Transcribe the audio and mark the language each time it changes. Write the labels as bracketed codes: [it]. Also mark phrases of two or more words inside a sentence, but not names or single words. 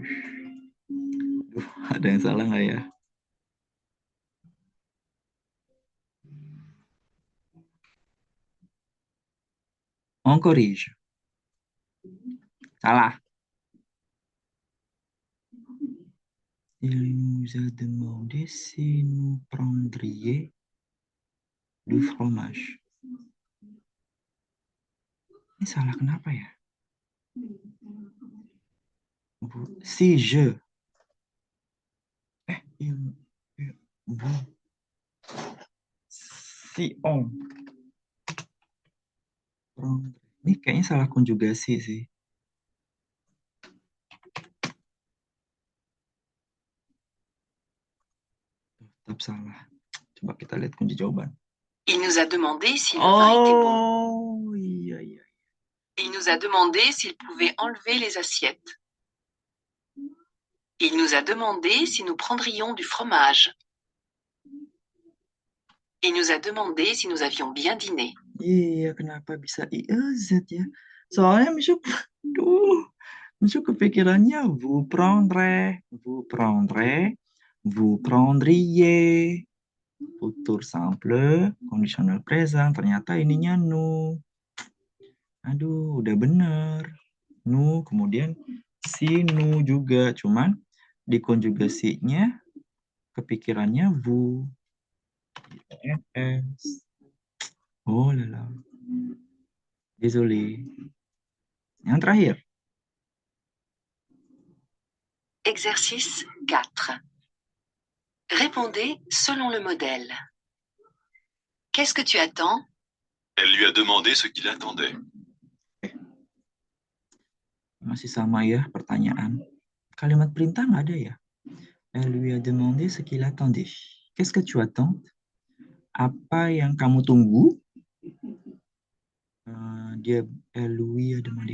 [id] Duh, ada yang salah nggak ya? [fr] On corrige. [id] Salah. [fr] Il nous a demandé si nous prendrions du fromage. [id] Ini salah kenapa ya? [fr] Si je. Vous. Si on. [id] Ini kayaknya salah konjugasi sih. Tetap salah. Coba kita lihat kunci jawaban. [fr] Il nous a demandé si le vin était bon. [id] Oh, iya. [fr] Il nous a demandé s'il pouvait enlever les assiettes. Il nous a demandé si nous prendrions du fromage. Il nous a demandé si nous avions bien dîné. [id] Iya, kenapa bisa IEZ ya? Soalnya Mishu kepikirannya [fr] vous prendrez, vous prendriez. Futur simple, [en] conditional present, [id] ternyata ininya nu. Aduh, udah bener. Nu, kemudian si nu juga. Cuman di konjugasinya kepikirannya vous. [fr] INS. Oh lala. Désolé. [id] Yang terakhir. [fr] Exercice 4. Répondez selon le modèle. Qu'est-ce que tu attends? Elle lui a demandé ce qu'il attendait. [id] Masih sama ya pertanyaan. Kalimat perintah nggak ada ya? [fr] Elle lui a demandé ce qu'il attendait. Qu'est-ce que tu attends? [id] Apa yang kamu tunggu? [fr] Elle lui a demandé.